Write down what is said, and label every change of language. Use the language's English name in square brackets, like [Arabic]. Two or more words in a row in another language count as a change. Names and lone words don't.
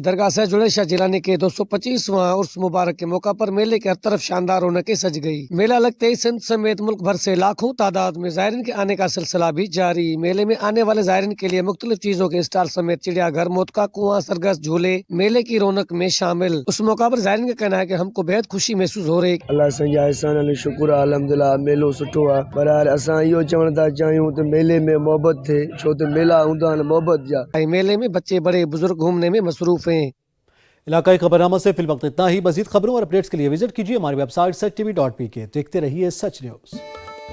[Urdu] درگاہ سید جڑیل شاہ جیلانی کے 225واں عرس مبارک کے موقع پر میلے کے ہر طرف شاندار رونقیں سج گئی. میلہ لگتے ہی سندھ سمیت ملک بھر سے لاکھوں تعداد میں زائرین کے آنے کا سلسلہ بھی جاری. میلے میں آنے والے زائرین کے لیے مختلف چیزوں کے اسٹال سمیت چڑیا گھر، موت کا کنواں، سرکس، جھولے میلے کی رونق میں شامل. اس موقع پر زائرین کا کہنا ہے کہ ہم کو بے حد خوشی محسوس ہو رہی. [Sindhi] अल्लाह संजा एहसान शुक्र अल्हम्दुलिल्लाह, मेलो सुठो आहे। पर असां इहो चवण था चाहियूं त मेले में मोहब्बत थे, छो तो मेला हूंदा आहिनि मोहब्बत जा। [Urdu] میلے میں بچے بڑے بزرگ گھومنے میں مصروف ہیں. علاقائی خبرنامہ سے فی الوقت اتنا ہی. مزید خبروں اور اپڈیٹس کے لیے وزٹ کیجیے ہماری ویب سائٹ sach.tv.pk. دیکھتے رہیے سچ نیوز.